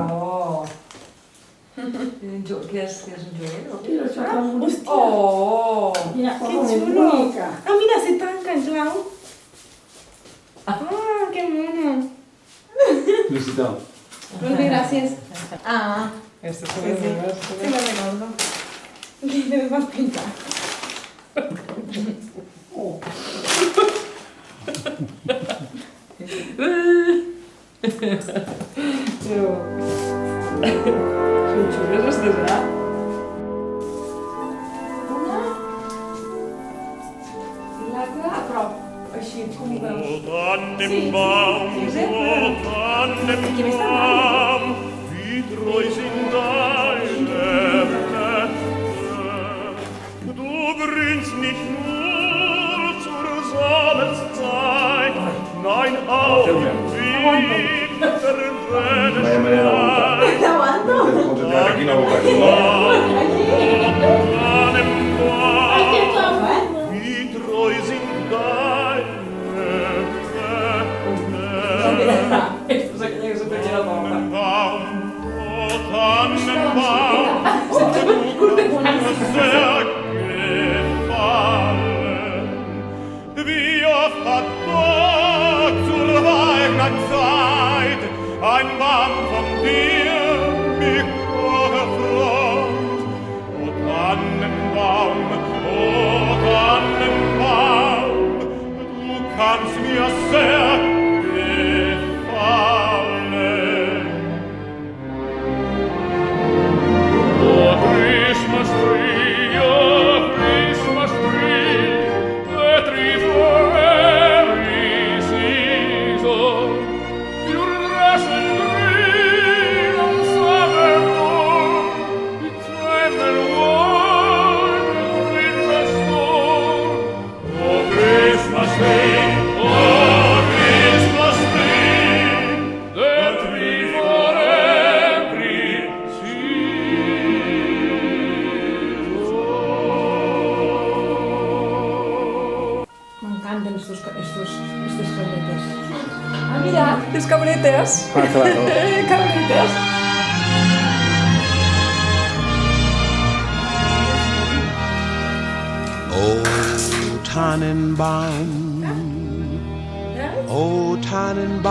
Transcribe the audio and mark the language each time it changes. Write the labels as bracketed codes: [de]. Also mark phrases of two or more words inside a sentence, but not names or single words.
[ca] Oh. Què és un joguet? Hòstia, Oh. Mira, que com és xulo. bonica. Ah, mira, se tanca en clau. Ah, que mono. Felicitau. Molt bé, gràcies. Ah, [es] Esto es sí, sí. Sí, lo recordo. ¿Qué te vas a pintar? Oh, [ca] Són xules estes, eh? Una i l'altra a prop. Així, com ho veus? [de] Tannenbaum, [ca] Sí, o Qui m'està [de] Tannenbaum, wie treu sind deine Blätter. Du grünst nicht nur zur Sommerszeit, nein auch im Winter [es] Vaya manera de [de] Tränenstein. [ca] T'aguanto? [es] Concentrar aquí en la boca. [de] Tannenbaum, wie treu sind deine Blätter. [es] Esto es aquella que se te queda la boca. [de] Tannenbaum, oh Tannenbaum, du kannst mir sehr gefallen. Wie oft hat Gott zur Weihnachtszeit ein Baum von dir mich erfreut. O Tannenbaum, du kannst mir sehr gefallen. [en] Oh Christmas tree, the tree for every season. Your dress and green on summer morn, it's time and warm and winter storm. Oh Christmas tree, the tree for every season. [ca] M'encanten estos cabretes. Ah, mira, tens cabretes. [es] Ah, claro. [ca] Cabretes. [de] Oh Tannenbaum, oh Tannenbaum,